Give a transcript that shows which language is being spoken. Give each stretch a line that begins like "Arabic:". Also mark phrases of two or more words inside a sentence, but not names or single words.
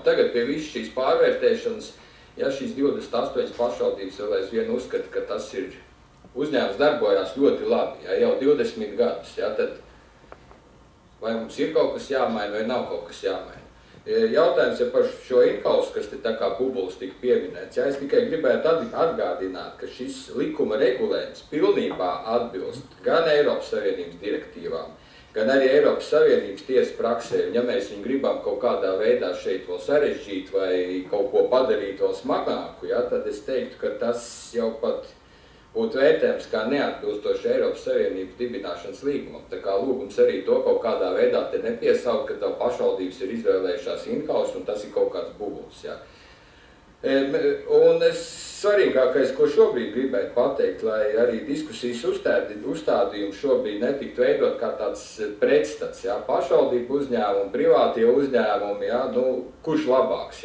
Latvian: Tagad pie visas šīs pārvērtēšanas, ja šīs 28 pašvaldības vēl aizvien uzskata, ka tas ir uzņēmums darbojās ļoti labi, ja, jau 20 gadus, ja, tad vai mums ir kaut kas jāmaina vai nav kaut kas jāmaina. Jautājums ir par šo in-house, kas te tā kā bubulis tika pieminēts. Ja, es tikai gribētu atgādināt, ka šis likuma regulējums pilnībā atbilst gan Eiropas Savienības direktīvām, gan arī Eiropas Savienības tiesas praksē. Ja mēs viņu gribam kaut kādā veidā šeit vēl sarežģīt vai kaut ko padarīt vēl smagāku, ja, tad es teiktu, ka tas jau pat būtu vērtējums kā neatbilstoši Eiropas Savienības dibināšanas līgumam. Tā kā lūgums arī to kaut kādā veidā te nepiesaukt, ka tev pašvaldības ir izvēlējušās in-house un tas ir kaut kāds bubulis. Ja. Un svarīgākais, ko šobrīd gribētu pateikt, lai arī diskusijas uzstādījums šobrīd netiktu veidot kā tāds pretstats. Ja. Pašvaldību uzņēmumi, privātie uzņēmumi, ja, kurš labāks.